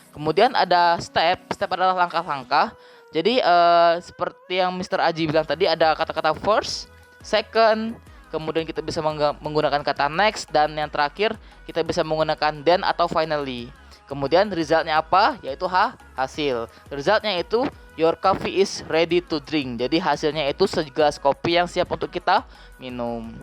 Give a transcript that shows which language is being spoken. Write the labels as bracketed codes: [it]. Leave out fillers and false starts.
[id] Kemudian ada step adalah langkah-langkah. Jadi seperti yang Mr. Aji bilang tadi, ada kata-kata first, second, kemudian kita bisa menggunakan kata next, dan yang terakhir kita bisa menggunakan then atau finally. Kemudian resultnya apa? Yaitu hasil. Resultnya itu [en] your coffee is ready to drink. [id] Jadi hasilnya itu segelas kopi yang siap untuk kita minum.